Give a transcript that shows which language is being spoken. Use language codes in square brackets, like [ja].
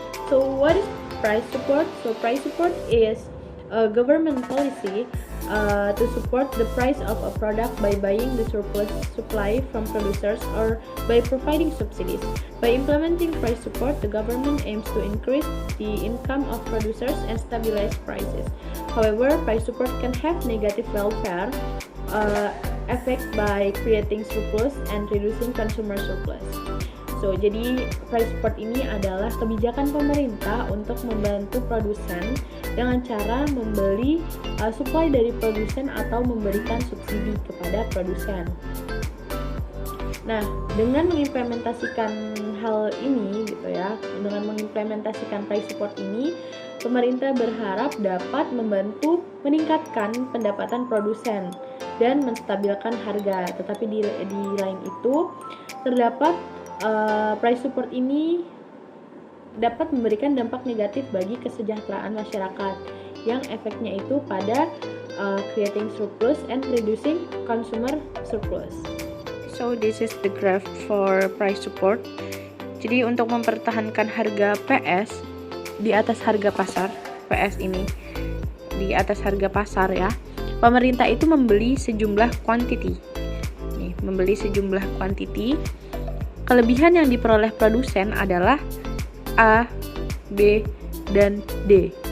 [en] So what is price support? So price support is a government policy to support the price of a product by buying the surplus supply from producers or by providing subsidies. By implementing price support, the government aims to increase the income of producers and stabilize prices. However, price support can have negative welfare effect by creating surplus and reducing consumer surplus. [id] So, jadi price support ini adalah kebijakan pemerintah untuk membantu produsen dengan cara membeli supply dari produsen atau memberikan subsidi kepada produsen. Nah, dengan mengimplementasikan hal ini gitu ya, dengan mengimplementasikan price support ini, pemerintah berharap dapat membantu meningkatkan pendapatan produsen dan menstabilkan harga. Tetapi di lain itu terdapat price support ini dapat memberikan dampak negatif bagi kesejahteraan masyarakat yang efeknya itu pada [en] creating surplus and reducing consumer surplus. So this is the graph for price support. [id] Jadi untuk mempertahankan harga PS di atas harga pasar, PS ini di atas harga pasar ya, pemerintah itu membeli sejumlah quantity. Nih, membeli sejumlah quantity. Kelebihan yang diperoleh produsen adalah A, B, dan D.